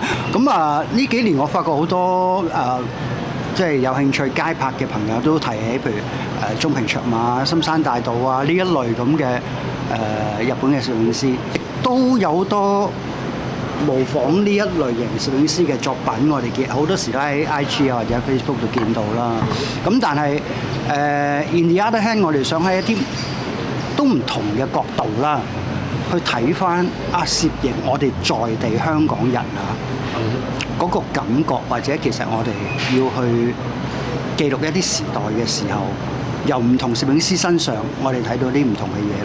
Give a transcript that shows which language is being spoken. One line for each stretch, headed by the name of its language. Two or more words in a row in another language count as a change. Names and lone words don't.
Cantonese: 咁呢幾年我發覺好多即係有興趣街拍嘅朋友都提起，譬如中平卓馬、深山大道呢一類咁嘅日本嘅攝影師，都有好多模仿呢一類型攝影師嘅作品，我哋見好多時都喺 IG 或者 Facebook 度見到啦。咁但係
English: in the other hand，
Cantonese: 我哋想喺一啲都唔同嘅角度啦，去睇翻攝影我哋在地香港人嗰個感覺，或者其實我哋要去記錄一啲時代嘅時候，由唔同攝影師身上，我哋睇到啲唔同嘅嘢啦。